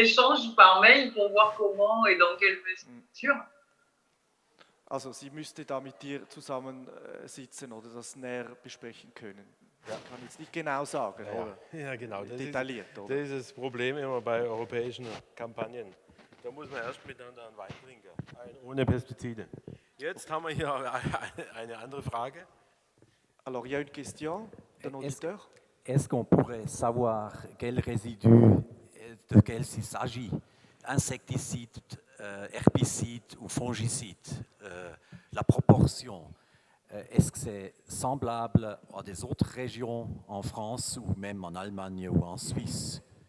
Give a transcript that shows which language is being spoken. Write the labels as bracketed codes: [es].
[fr] échange par mail pour voir comment et dans quelle mesure. [de] Also sie müsste da mit dir zusammen sitzen oder das näher besprechen können. Ja. Ich kann jetzt nicht genau sagen, oder? Ja, genau. Detailliert, oder? Das ist das Problem immer bei europäischen Kampagnen. Da muss man erst miteinander einen Wein trinken, ohne Pestizide. Jetzt haben wir hier eine andere Frage. [fr] Alors, il y a une question d'un auditeur. Est-ce qu'on pourrait savoir quels résidus, de quels il s'agit? Insecticides, herbicides ou fongicides? La proportion, est-ce que c'est semblable à des autres régions en France ou même en Allemagne ou en Suisse?